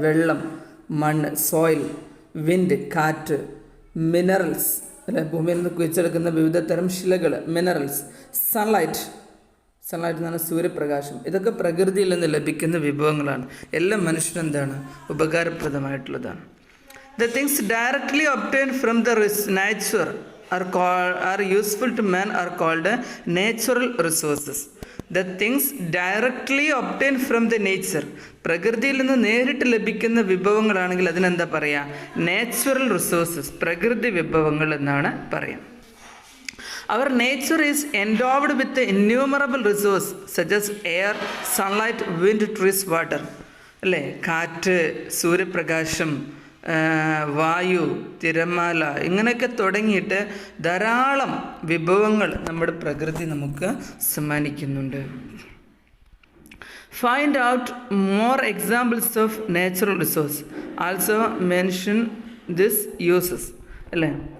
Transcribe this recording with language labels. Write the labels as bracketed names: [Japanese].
[Malayalam] വെള്ളം, മണ്ണ്, soil, wind, കാറ്റ്, മിനറൽസ്, അല്ലെ? ഭൂമിയിൽ നിന്ന് കുഴിച്ചെടുക്കുന്ന വിവിധ തരം ശിലകൾ, മിനറൽസ്, സൺലൈറ്റ് എന്ന് പറഞ്ഞാൽ സൂര്യപ്രകാശം. ഇതൊക്കെ പ്രകൃതിയിൽ നിന്ന് ലഭിക്കുന്ന വിഭവങ്ങളാണ്. എല്ലാം മനുഷ്യനെന്താണ്? ഉപകാരപ്രദമായിട്ടുള്ളതാണ്. [English] The things directly obtain from the nature are useful to man are called natural resources. The things directly obtained from the nature, പ്രകൃതിയിൽ നിന്ന് നേരിട്ട് ലഭിക്കുന്ന വിഭവങ്ങളാണെങ്കിൽ അതിനെന്താ പറയുക? [Malayalam] നാച്ചുറൽ റിസോഴ്സസ്, പ്രകൃതി വിഭവങ്ങൾ എന്നാണ് പറയുക. [English] Our nature is endowed with the innumerable resources such as air, sunlight, wind, trees, water, അല്ലേ? [Malayalam] കാറ്റ്, സൂര്യപ്രകാശം, വായു, തിരമാല, ഇങ്ങനെയൊക്കെ തുടങ്ങിയിട്ട് ധാരാളം വിഭവങ്ങൾ നമ്മുടെ പ്രകൃതി നമുക്ക് സമ്മാനിക്കുന്നുണ്ട്. [English] Find out more examples of natural resource, also mention this uses, അല്ലേ?